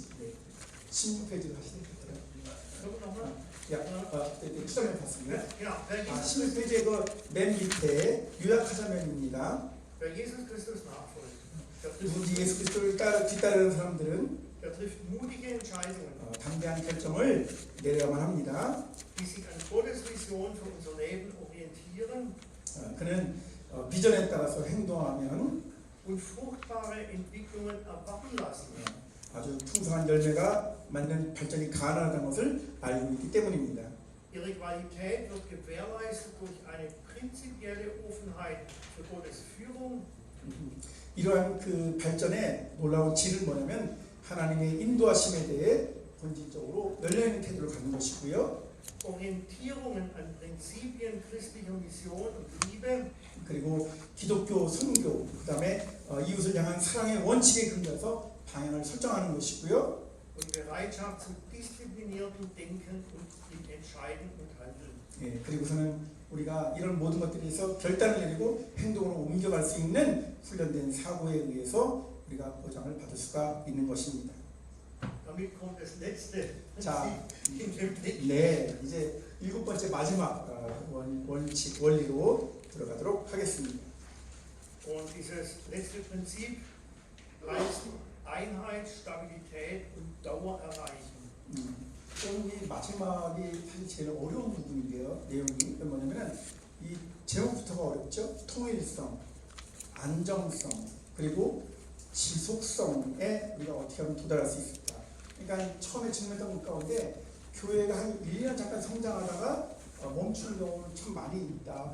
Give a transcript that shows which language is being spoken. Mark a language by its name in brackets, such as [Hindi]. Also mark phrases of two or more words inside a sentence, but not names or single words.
[Korean] 네. 16페이지로 하시겠어요? 추정해 봤습니다. [German] Ja, wer Jesus [Korean] 16페이지에 그 맨 밑에 요약하자면입니다. [German] Wer Jesus Christus nachfolgt, der [Korean] 누군지 예수 그리스도를 뒤따르는 사람들은 [German] trifft mutige Entscheidungen, [Korean] 당대한 결정을 내려야만 합니다. [German] die sich an Gottes Vision für unser Leben orientieren [Korean] 그는 비전에 따라서 행동하면 [German] und fruchtbare Entwicklungen erwarten lassen. [Korean] 아주 풍성한 열매가 맺는 발전이 가능하다는 것을 알고 있기 때문입니다. [German] Ihre Qualität wird gewährleistet durch eine prinzipielle Offenheit für Gottes Führung [Korean] 이러한 그 발전의 놀라운 질은 뭐냐면 하나님의 인도하심에 대해 본질적으로 열려있는 태도를 갖는 것이고요. [German] Orientierungen an Prinzipien christlicher Mission und Liebe [Korean] 그리고 기독교 선교, 그 다음에 이웃을 향한 사랑의 원칙에 근거해서 방향을 설정하는 것이고요. [German] und Bereitschaft zu diszipliniertem Denken und im Entscheiden und Handeln. [Korean] 예, 그리고서는 우리가 이런 모든 것들에서 결단을 내리고 행동으로 옮겨갈 수 있는 훈련된 사고에 의해서 우리가 보장을 받을 수가 있는 것입니다. [German] Damit kommt das letzte [Korean] 자, [German] Prinzip in dem Text. [Korean] 네, 이제 일곱 번째 마지막 원칙, 원리로 들어가도록 하겠습니다. [German] Und dieses letzte Prinzip heißt Einheit, Stabilität und Dauer erreichen. [Korean] 그럼 이 마지막이 사실 제일 어려운 부분인데요. 내용이 뭐냐면은 이 제목부터가 어렵죠. 통일성, 안정성, 그리고 지속성에 우리가 어떻게 하면 도달할 수 있을까. 그러니까 처음에 질문했던 것 가운데 교회가 한 1년 잠깐 성장하다가 멈추는 경우는 참 많이 있다.